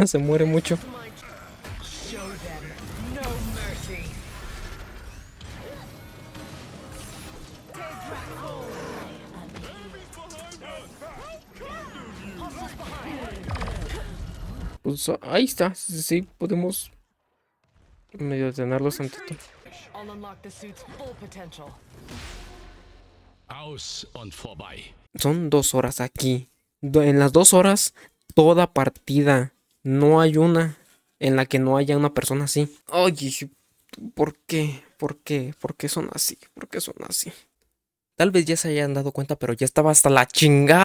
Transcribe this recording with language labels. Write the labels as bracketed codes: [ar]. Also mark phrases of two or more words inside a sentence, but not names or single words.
[es] Se muere mucho. Pues ahí está. Sí, podemos medio detenerlos tantito. [en] I'll unlock the suit's full potential. [de] Aus und vorbei. [es] Son 2 horas aquí. En las 2 horas, toda partida. No hay una en la que no haya una persona así. Oye, ¿por qué? ¿Por qué? ¿Por qué son así? ¿Por qué son así? Tal vez ya se hayan dado cuenta, pero ya estaba hasta la chingada.